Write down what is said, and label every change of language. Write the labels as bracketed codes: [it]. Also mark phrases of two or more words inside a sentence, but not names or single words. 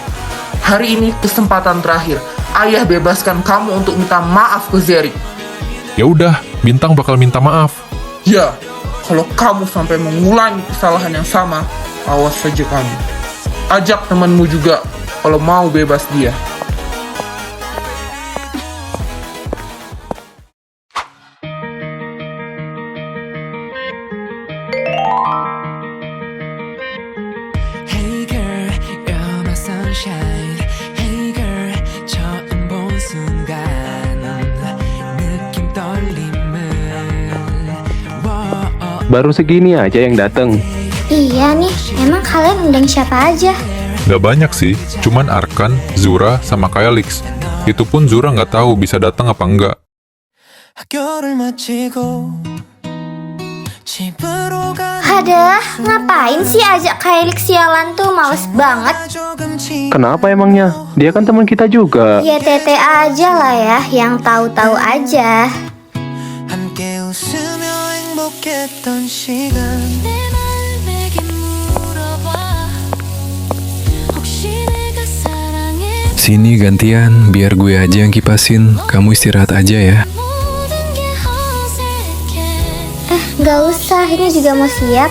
[id] Hari ini kesempatan terakhir. Ayah bebaskan kamu untuk minta maaf ke Zerik. Ya udah, Bintang bakal minta maaf. Ya, kalau kamu sampai mengulangi kesalahan yang sama, awas saja kamu. Ajak temanmu juga kalau mau bebas dia. [en] Hey girl, you're my sunshine. Hey girl, [ko] 처음 본 순간 느낌 떨림을. [id] Baru segini aja yang dateng. Iya nih, emang kalian undang siapa aja? Gak banyak sih, cuman Arkan, Zura, sama Kaelix. Itu pun Zura nggak tahu bisa datang apa enggak. [ko] 학교를 마치고 집으로 [id] Adah, ngapain sih ajak Kaelix sialan tuh, males banget. Kenapa emangnya? Dia kan teman kita juga. Ya tete aja lah ya, yang tahu-tahu aja. [ko] 함께 웃으며 행복했던 시간. [id] Sini gantian, biar gue aja yang kipasin. Kamu istirahat aja ya. Gak usah, ini juga mau siap.